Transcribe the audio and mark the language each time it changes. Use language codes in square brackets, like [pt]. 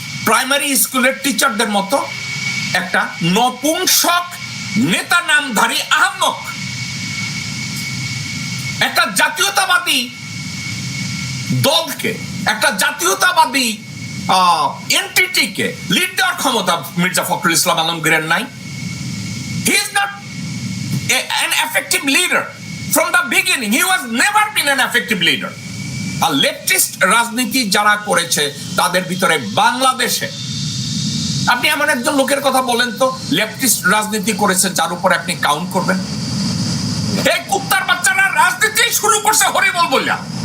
[bn] Primary স্কুলের টিচারদের মতো একটা নপুংসক নেতা নামধারী আহম্মক একটা জাতীয়তাবাদী দলকে, একটা জাতীয়তাবাদী এন্টিটিকে লিড দেওয়ার ক্ষমতা মির্জা ফখরুল ইসলাম আলমগীরের নাই। [en] He is not an effective leader. From the beginning, he was never been an effective leader. [bn] আর leftist রাজনীতি যারা করেছে তাদের ভিতরে বাংলাদেশে আপনি এমন একজন লোকের কথা বলেন তো লেফটিস্ট রাজনীতি করেছে যার উপর আপনি কাউন্ট করবেন? এই কুত্তার বাচ্চারা রাজনীতি শুরু করছে হরিবল বললা।